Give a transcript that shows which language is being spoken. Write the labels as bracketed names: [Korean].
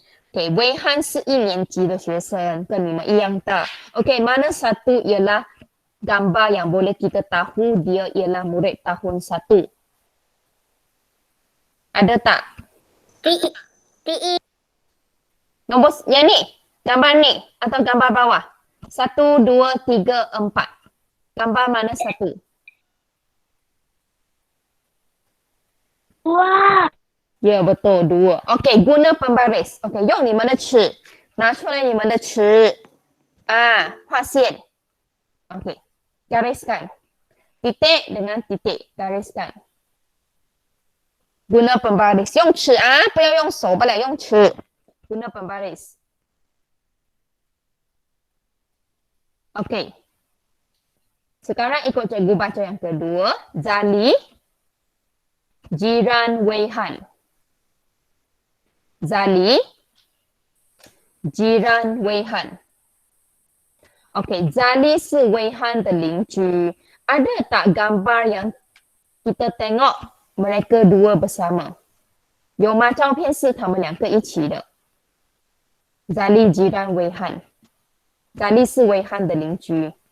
[Chinese] Okey, Weihan 是一年级的学生，跟你们一样大。 [Malay] Okey, mana satu ialah gambar yang boleh kita tahu dia ialah murid tahun 1. Ada tak? PE. Nombor yang ni, gambar ni atau gambar bawah? 1, 2, 3, 4. Gambar mana satu? Wah. Ya, betul, 2. Okey, guna pembaris. [Chinese] Okey, 用你们的尺，拿出来你们的尺。画线。 [Malay] Okey, gariskan. Titik dengan titik, gariskan. Guna pembaris. [Chinese] 用尺啊，不要用手，不了，用尺。 [Malay] Guna pembaris. Okey. Sekarang ikut cikgu baca yang kedua. Zali, jiran Weihan. Zali, jiran Weihan. [Chinese] Okey, Zali 是 Weihan 的邻居。 [Malay] Ada tak gambar yang kita tengok mereka dua bersama? [Chinese] 有吗？照片是他们两个一起的。 [Malay] Zali jiran Weihan. [Chinese] Zali 是 Weihan 的邻居。